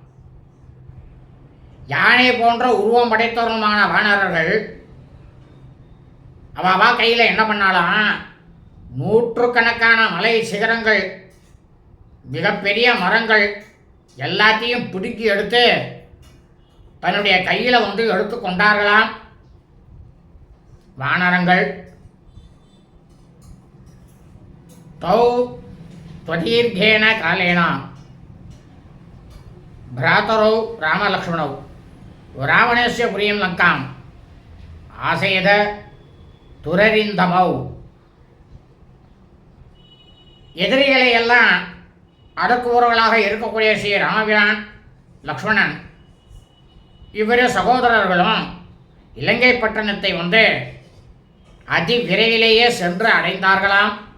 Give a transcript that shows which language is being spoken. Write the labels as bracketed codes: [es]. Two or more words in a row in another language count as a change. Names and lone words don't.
[ta] யானை போன்ற உருவம் படைத்தவருமான வானரர்கள் அவா கையில் என்ன பண்ணாலும் நூற்றுக்கணக்கான மலை சிகரங்கள், மிகப்பெரிய மரங்கள் எல்லாத்தையும் பிடுக்கி எடுத்து தன்னுடைய கையில் எடுத்து கொண்டார்களாம் வானரங்கள். [sa] தௌ त्वदीर्घेन कालेन भ्रातरौ रामलक्ष्मणौ रावणस्य पुरीं लङ्काम् आसेद तुररिन्दमौ. [ta] எதிரிகளை எல்லாம் அடக்குபவர்களாக இருக்கக்கூடிய ஸ்ரீ ராமபிரான், லக்ஷ்மணன் இவ்விரு சகோதரர்களும் இலங்கை பட்டணத்தை அதி விரைவிலேயே சென்று அடைந்தார்களாம்.